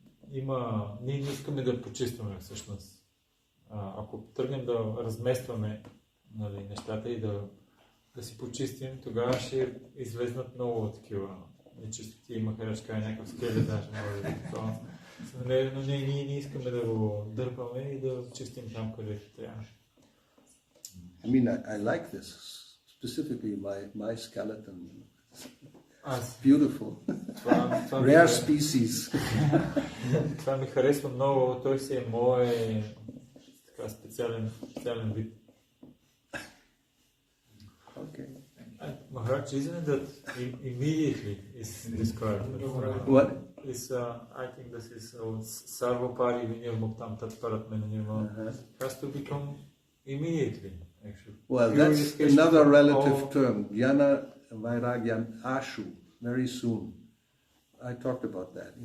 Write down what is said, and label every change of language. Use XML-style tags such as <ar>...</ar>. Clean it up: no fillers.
<bg>Ние не искаме да почистваме всъщност. Ако тръгнем да разместваме нещата и да си почистим, тогава ще излезнат много такива нечистоти. Има хръчка, някакъв скелет даже може да е такова. Но ние не искаме да го дърпаме и да чистим там, където трябва.</bg> <en>I mean, I like this, specifically my skeleton. It's beautiful. Rare species.</en> <bg>Това ми харесва много. Той си е мой специален вид.</bg> <en>Okay. Maharaj, isn't it that immediately is described? What? I think this is Sarvapari Vinirmuktam Tatparat Menanirma. Has to become immediately, actually. Well, that's another relative term. Jnana Vairagyan Ashu, very soon. I talked about that.</en>